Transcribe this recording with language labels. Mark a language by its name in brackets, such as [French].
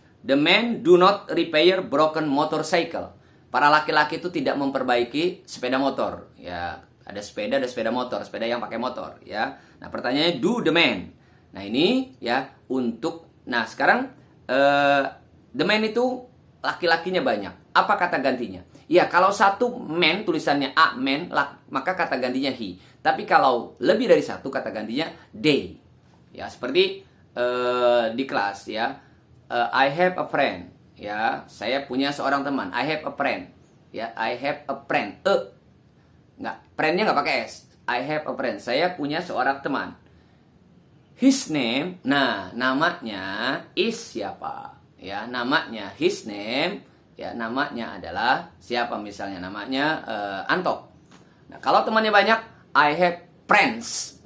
[English] The men do not repair broken motorcycle. [Indonesian] Para laki-laki itu tidak memperbaiki sepeda motor. Ya, ada sepeda motor, sepeda yang pakai motor. Ya. Nah, pertanyaannya [English] do the man. [Indonesian] Nah, ini ya untuk. Nah, sekarang the man itu laki-lakinya banyak. Apa kata gantinya? Ya, kalau satu man tulisannya a man, maka kata gantinya he. Tapi kalau lebih dari satu kata gantinya they. Ya, seperti di kelas ya. [English] I have a friend. [Indonesian] Ya, saya punya seorang teman. [English] I have a friend. Ya, I have a friend. [Indonesian] Nggak, friend-nya nggak pakai s. [English] I have a friend. [Indonesian] Saya punya seorang teman. [English] His name, [Indonesian] nah namanya is siapa? Ya, namanya his name. Ya, namanya adalah siapa, misalnya namanya Anto. Nah, kalau temannya banyak, [English] I have friends.